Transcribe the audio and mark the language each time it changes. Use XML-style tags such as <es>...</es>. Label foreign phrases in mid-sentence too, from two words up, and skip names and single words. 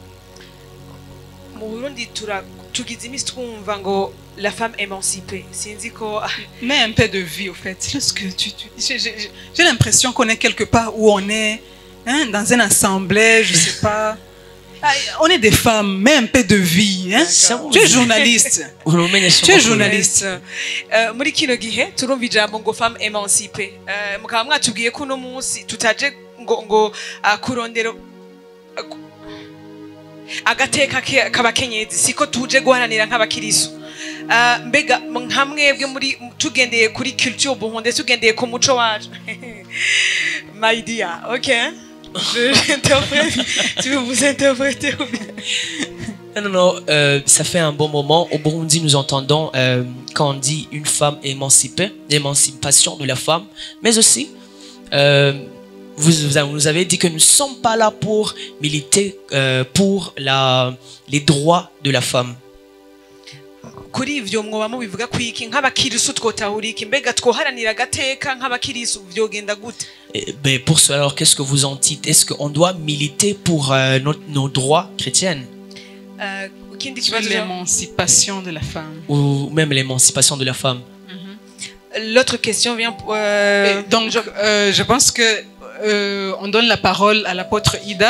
<fr>La femme émancipée. Mais un peu de vie au fait. J'ai l'impression qu'on est quelque part où on est dans une assemblée, je sais pas. On est des femmes, mais un peu de vie. Hein? Tu es journaliste. Tu es journaliste.</fr> <rn>Muri kino gihe turumva ijambo ngo</rn> <fr>femme émancipée.</fr> <rn>Mukaba mwatubwiye ko uno munsi tutaje ngo kurondera agateka k'abakenyezi siko tuje guharanira nk'abakirisu. Mbega nkamwebwe muri tugendeye kuri culture buhunde tugendeye ku muco wacu.</rn> <en>My dear, okay?</en> <fr>Tu veux vous interpréter ou bien? Non, ça fait un bon moment. Au Burundi, nous entendons quand on dit une femme émancipée, l'émancipation de la femme, mais aussi vous nous avez dit que nous ne sommes pas là pour militer pour les droits de la femme.</fr> <rn>Kuri ivyo mwoba mubivuga kwiki nk'abakirisu twotahura iki mbega twoharanira agateka nk'abakirisu vyogenda gute?</rn> <fr>Ben pour cela, alors qu'est-ce que vous en dites? Est-ce qu'on doit militer pour nos droits chrétiens? L'émancipation de la femme. Ou même l'émancipation de la femme. L'autre question vient... donc je pense que on donne la parole à l'apôtre Ida.</fr>